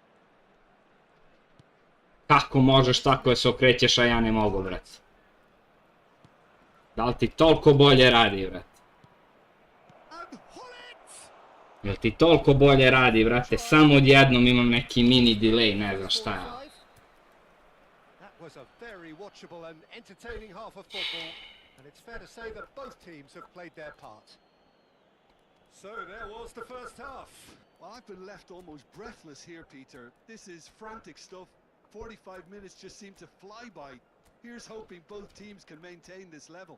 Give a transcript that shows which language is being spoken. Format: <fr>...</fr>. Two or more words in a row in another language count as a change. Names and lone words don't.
<sr>Kako možeš tako da se okrećeš, a ja ne mogu, brat? Da li ti toliko bolje radi, brat?</sr> <en>And Hullet.</en> <sr>Jel ti toliko bolje radi, brate? Samo odjednom imam neki mini delay, ne znam šta je.</sr> <en>That was a very watchable and entertaining half of football, and it's fair to say that both teams have played their part. So there was the first half. Well, I've been left almost breathless here, Peter. This is frantic stuff. 45 minutes just seem to fly by. Here's hoping both teams can maintain this level.</en>